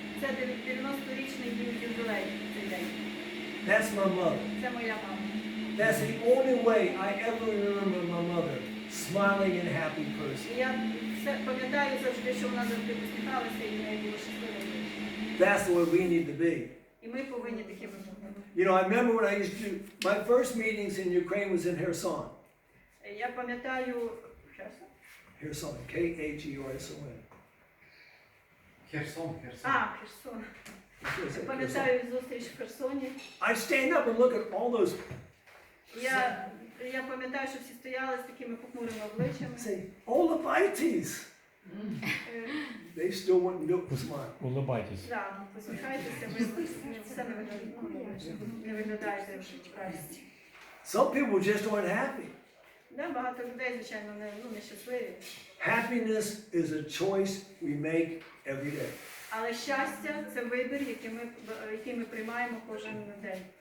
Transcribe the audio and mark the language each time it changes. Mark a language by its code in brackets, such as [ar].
[uk] Це 90-річний ювілей цей день. [en] That's my mother. [uk] Це моя мама. [en] That's the only way I ever remember my mother, smiling and happy person. [uk] Я пам'ятаю завжди, що вона завжди посміхалася і в неї було щасливо. [en] That's the way we need to be. [uk] І ми повинні такими бути. [en] You know, I remember when I used to, my first meetings in Ukraine was in Kherson. [uk] Я пам'ятаю, [en] Kherson, K-H-E-R-S-O-N. [uk] Херсон. Херсон. Пам'ятаю зустріч в Херсоні. [en] I stand up and look at all those, [uk] Я пам'ятаю, що всі стояли з такими похмурими обличчями. [en] say, Olapaites. They still wouldn't do it with smile. [ru] Улыбайтесь. [uk] Так, посміхайтеся, ви все не виглядаєте в радості. [en] Some people just aren't happy. [uk] Багато людей, звичайно, не щасливі. [en] Happiness is a choice we make every day. [uk] Але щастя – це вибір, який ми приймаємо кожен день.